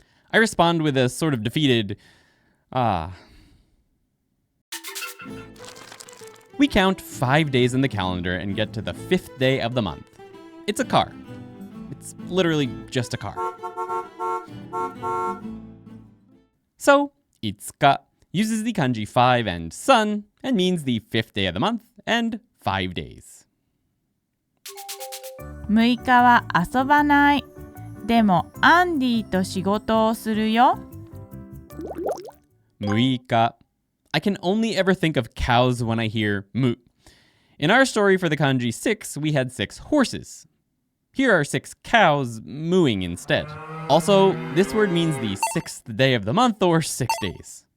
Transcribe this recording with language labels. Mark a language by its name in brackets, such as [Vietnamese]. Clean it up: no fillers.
[English] I respond with a sort of defeated, We count 5 days in the calendar and get to the fifth day of the month. It's a car. It's literally just a car. So, 5日 uses the kanji 5 and sun and means the fifth day of the month and 5 days. [Japanese] 6日は遊ばない。でもアンディと仕事をするよ。 6日. [English] I can only ever think of cows when I hear mu. In our story for the kanji 6, we had 6 horses. Here are 6 cows mooing instead. Also, this word means the 6th day of the month or 6 days.